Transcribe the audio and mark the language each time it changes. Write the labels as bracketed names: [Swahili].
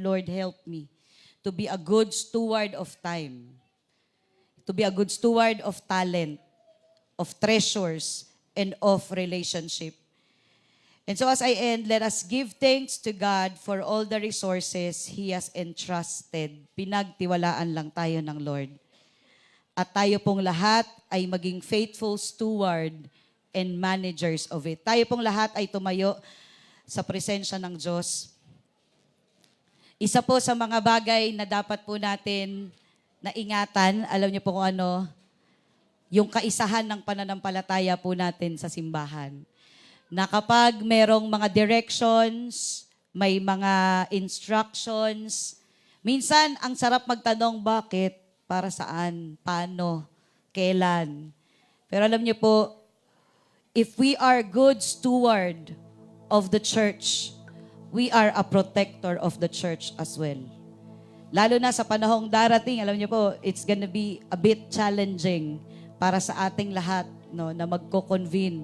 [English] Lord, help me to be a good steward of time, to be a good steward of talent, of treasures, and of relationship. And so as I end, let us give thanks to God for all the resources He has entrusted. [Filipino] Pinagtiwalaan lang tayo ng Lord. At tayo pong lahat ay maging [English] faithful steward and managers of it. [Filipino] Tayo pong lahat ay tumayo sa presensya ng Diyos. Isa po sa mga bagay na dapat po natin na ingatan, alam niyo po kung ano, yung kaisahan ng pananampalataya po natin sa simbahan. Na kapag merong mga directions, may mga instructions, minsan ang sarap magtanong bakit, para saan, paano, kailan. Pero alam niyo po, [English] if we are good steward of the church, we are a protector of the church as well. [Filipino] Lalo na sa panahong darating, alam niyo po, [English] it's gonna be a bit challenging [Filipino] para sa ating lahat, no, na magko-convene.